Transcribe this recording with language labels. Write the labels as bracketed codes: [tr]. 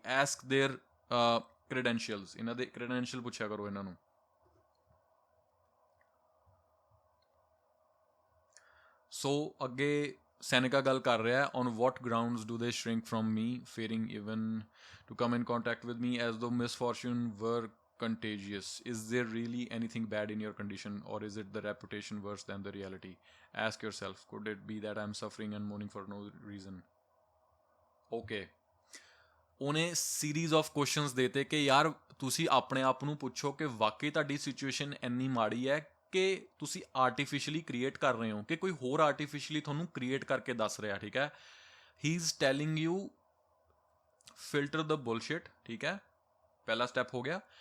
[en] ask their credentials, [pa] ਇਹਨਾਂ ਦੇ credential ਪੁੱਛਿਆ ਕਰੋ ਇਹਨਾਂ ਨੂੰ। ਸੋ ਅੱਗੇ ਸੈਨਿਕਾ ਗੱਲ ਕਰ ਰਿਹਾ, [en] On what grounds do they shrink from me, fearing even to come in contact with me as though misfortune were contagious. Is there really anything bad in your condition, or is it the reputation worse than the reality? Ask yourself, could it be that I'm suffering and mourning for no reason? [pa] Okay, ਉਹਨੇ series of questions ਦੇਤੇ ਕਿ ਯਾਰ ਤੁਸੀਂ ਆਪਣੇ ਆਪ ਨੂੰ ਪੁੱਛੋ ਕਿ ਵਾਕਈ ਤੁਹਾਡੀ ਸਿਚੁਏਸ਼ਨ ਇੰਨੀ ਮਾੜੀ ਹੈ ਕਿ ਤੁਸੀਂ ਆਰਟੀਫਿਸ਼ਲੀ ਕ੍ਰੀਏਟ ਕਰ ਰਹੇ ਹੋ, ਕਿ ਕੋਈ ਹੋਰ ਆਰਟੀਫਿਸ਼ਲੀ ਤੁਹਾਨੂੰ ਕ੍ਰੀਏਟ ਕਰਕੇ ਦੱਸ ਰਿਹਾ, ਠੀਕ ਹੈ। [en] he is telling you filter the bullshit, [pa] ਠੀਕ ਹੈ, ਪਹਿਲਾ ਸਟੈਪ ਹੋ ਗਿਆ।